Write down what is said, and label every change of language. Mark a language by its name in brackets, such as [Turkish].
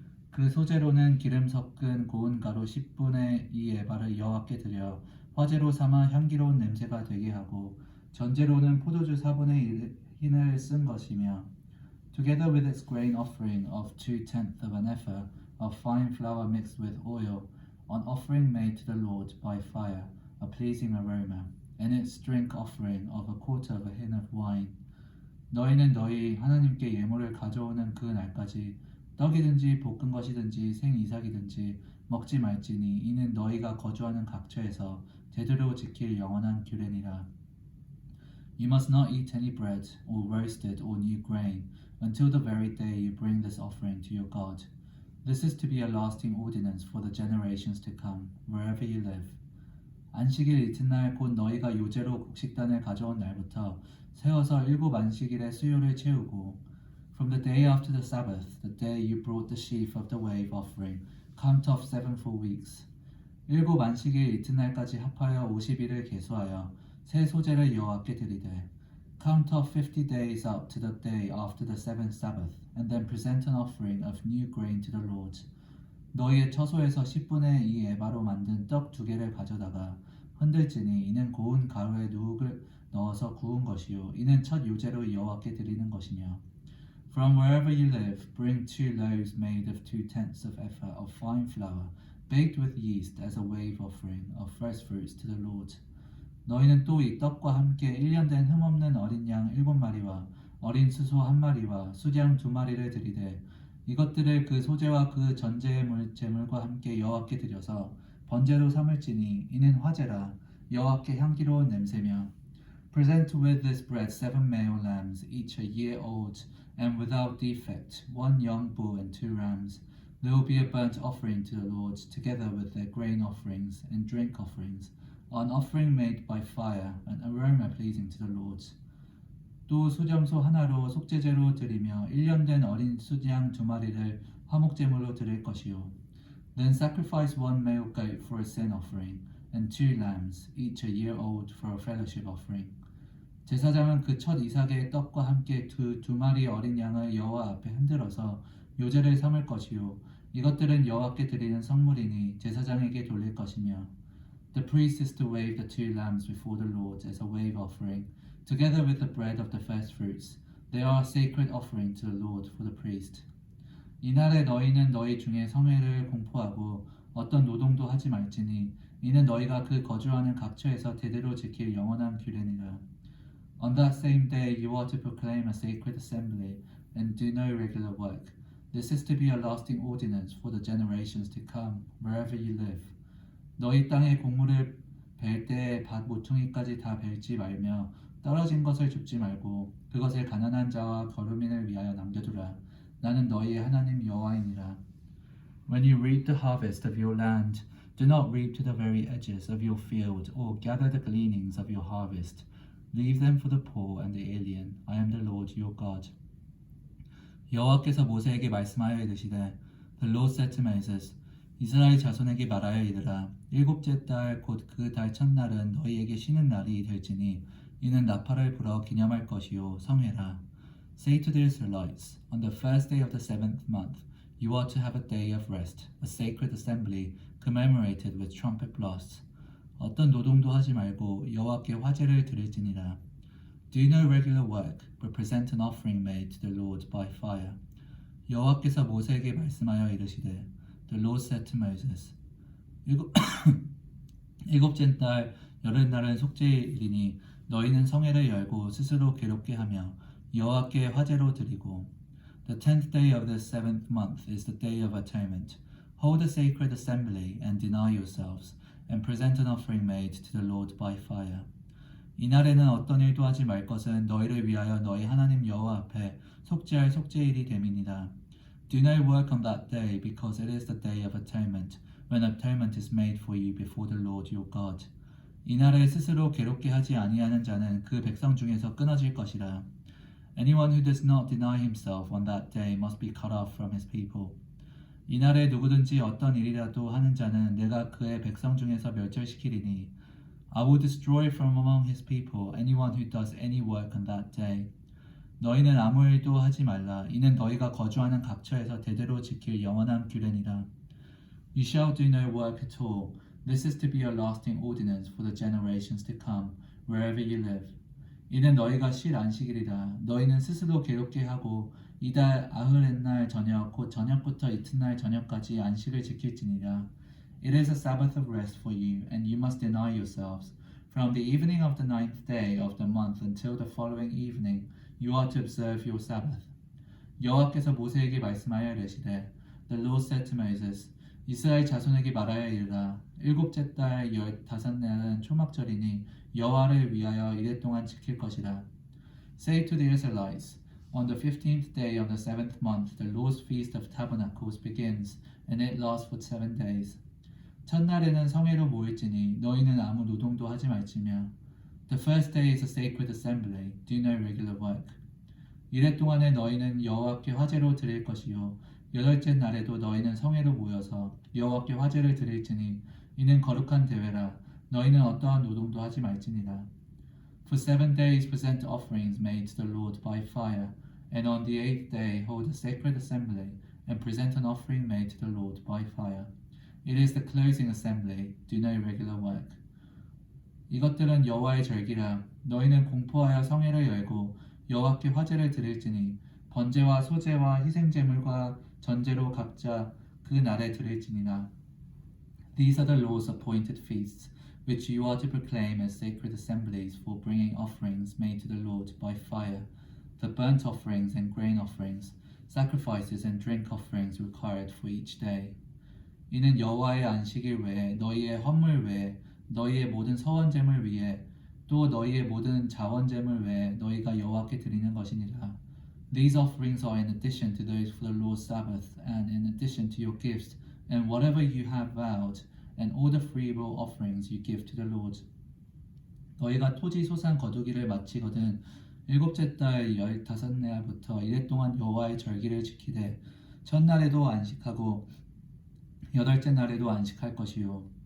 [Korean] 그 소재로는 기름 섞은 고운 가루 10분의 2 에바를 여호와께 드려 화제로 삼아 향기로운 냄새가 되게 하고 전제로는 포도주 4분의 1을 쓴 것이며 [English] Together with its grain offering of 2/10 of an ephah of fine flour mixed with oil, an offering made to the Lord by fire, a pleasing aroma, and its drink offering of 1/4 of a hin of wine. [Korean] 너희는 너희 하나님께 예물을 가져오는 그 날까지 떡이든지 볶은 것이든지 생이삭이든지 먹지 말지니 이는 너희가 거주하는 각처에서 제대로 지킬 영원한 규례니라. [English] You must not eat any bread or roasted or new grain until the very day you bring this offering to your God. This is to be a lasting ordinance for the generations to come, wherever you live. [Korean] 안식일 이튿날 곧 너희가 요제로 곡식단을 가져온 날부터 세워서 7 안식일의 수요를 채우고 [English] From the day after the Sabbath, the day you brought the sheaf of the wave offering, count off 7 full weeks. [Korean] 7 안식일 이튿날까지 합하여 50일을 계수하여 새 소재를 여호와께 드리되 [English] Count off 50 days up to the day after the seventh Sabbath, and then present an offering of new grain to the Lord. [Korean] 너희의 처소에서 10분의 2 에바로 만든 떡 2개를 가져다가 흔들지니 이는 고운 가루에 누룩을 넣어서 구운 것이요 이는 첫 요제로 여호와께 드리는 것이며 [English] From wherever you live, bring 2 loaves made of 2/10 of ephah of fine flour, baked with yeast as a wave offering of first fruits to the Lord. [Korean] 너희는 또 이 떡과 함께 1년 된 흠없는 어린 양 7마리와 어린 수소 1마리와 수장 2마리를 드리되 이것들을 그 소재와 그 전제의 제물과 함께 여호와께 드려서 번제로 삼을지니 이는 화제라 여호와께 향기로운 냄새며 [English] Present with this bread 7 male lambs, each a year old, and without defect, 1 young bull and 2 rams. There will be a burnt offering to the Lord, together with their grain offerings and drink offerings, an offering made by fire, an aroma pleasing to the Lord. [Korean] 또 수점소 하나로 속죄제로 드리며 1년 된 어린 수양 2마리를 화목제물로 드릴 것이요. [English] Then sacrifice one male goat for a sin offering, and 2 lambs, each a year old, for a fellowship offering. [Korean] 제사장은 그 첫 이삭의 떡과 함께 두 마리 어린 양을 여호와 앞에 흔들어서 요제를 삼을 것이요. 이것들은 여호와께 드리는 성물이니 제사장에게 돌릴 것이며. [English] The priest is to wave the 2 lambs before the Lord as a wave offering, together with the bread of the first fruits. They are a sacred offering to the Lord for the priest. [Korean] 이날에 너희는 너희 중에 성회를 공포하고 어떤 노동도 하지 말지니 이는 너희가 그 거주하는 각처에서 대대로 지킬 영원한 규례니라. [English] On that same day you are to proclaim a sacred assembly and do no regular work. This is to be a lasting ordinance for the generations to come, wherever you live. [Korean] 너희 땅에 곡물을 벨 때에 밭 모퉁이까지 다 벨지 말며 떨어진 것을 줍지 말고 그것을 가난한 자와 거류민을 위하여 남겨두라. 나는 너희의 하나님 여호와이니라. [English] When you reap the harvest of your land, do not reap to the very edges of your field or gather the gleanings of your harvest. Leave them for the poor and the alien. I am the Lord your God. [Korean] 여호와께서 모세에게 말씀하여 이르시되 [English] The Lord said to Moses, [Korean] 이스라엘 자손에게 말하여 이르라. 일곱째 달 곧 그 달 첫날은 너희에게 쉬는 날이 될지니 이는 나팔을 불어 기념할 것이요 성회라. [English] Say to the Israelites, on the first day of the 7th month, you are to have a day of rest, a sacred assembly, commemorated with trumpet blasts. [Korean] 어떤 노동도 하지 말고 여호와께 화제를 드릴지니라. [English] Do no regular work, but present an offering made to the Lord by fire. [Korean] 여호와께서 모세에게 말씀하여 이르시되, [English] The Lord said to Moses, [Korean] 일곱째 달 열흘날은 속죄일이니 너희는 성회를 열고 스스로 괴롭게 하며 여호와께 화제로 드리고. [English] The 10th day of the 7th month is the day of atonement. Hold a sacred assembly and deny yourselves, and present an offering made to the Lord by fire. [Korean] 이날에는 어떤 일도 하지 말 것은 너희를 위하여 너희 하나님 여호와 앞에 속죄할 속죄일이 됨이니라. [English] Do no work on that day, because it is the day of atonement, when atonement is made for you before the Lord your God. [Korean] 이날에 스스로 괴롭게 하지 아니하는 자는 그 백성 중에서 끊어질 것이라. [English] Anyone who does not deny himself on that day must be cut off from his people. [Korean] 이날에 누구든지 어떤 일이라도 하는 자는 내가 그의 백성 중에서 멸절시키리니. [English] I will destroy from among his people anyone who does any work on that day. [Korean] 너희는 아무 일도 하지 말라. 이는 너희가 거주하는 각처에서 대대로 지킬 영원한 규례니라. [English] You shall do no work at all. This is to be a lasting ordinance for the generations to come, wherever you live. [Korean] 이는 너희가 쉴 안식일이라. 너희는 스스로 괴롭게 하고 이달 아흐렛날 저녁 곧 저녁부터 이튿날 저녁까지 안식을 지킬지니라. [English] It is a Sabbath of rest for you, and you must deny yourselves. From the evening of the 9th day of the month until the following evening, you are to observe your Sabbath. [Korean] 여호와께서 모세에게 말씀하여 이르시되, [English] The Lord said to Moses, [Korean] 이스라엘 자손에게 말하여 이르라. 일곱째 달 15날은 초막절이니 여호와를 위하여 이래 동안 지킬 것이라. [English] Say to the Israelites, on the 15th day of the 7th month, the Lord's feast of tabernacles begins, and it lasts for 7 days. [Korean] 첫날에는 성회로 모일지니 너희는 아무 노동도 하지 말지며. [English] The first day is a sacred assembly. Do no regular work. [Korean] 이래 동안에 너희는 여호와께 화제로 드릴 것이요. 여덟째 날에도 너희는 성회로 모여서 여호와께 화제를 드릴지니 이는 거룩한 대회라. 너희는 어떠한 노동도 하지 말지니라. [English] For 7 days present offerings made to the Lord by fire, and on the 8th day hold a sacred assembly and present an offering made to the Lord by fire. It is the closing assembly. Do no regular work. [Korean] 이것들은 여호와의 절기라. 너희는 공포하여 성회를 열고 여호와께 화제를 드릴지니 번제와 소제와 희생제물과 전제로 각자 그 날에 드릴지니라. [English] These are the Lord's appointed feasts, which you are to proclaim as sacred assemblies for bringing offerings made to the Lord by fire, the burnt offerings and grain offerings, sacrifices and drink offerings required for each day. [Korean] 이는 여호와의 안식일 외에 너희의 헌물 외에 너희의 모든 서원제물 위에 또 너희의 모든 자원제물 외에 너희가 여호와께 드리는 것이니라. [English] These offerings are in addition to those for the Lord's Sabbath, and in addition to your gifts, and whatever you have vowed, and all the freewill offerings you give to the Lord. [Korean] 너희가 토지 소산 거두기를 마치거든 일곱째 달 15날부터 이래 동안 여호와의 절기를 지키되 첫날에도 안식하고 여덟째 날에도 안식할 것이요.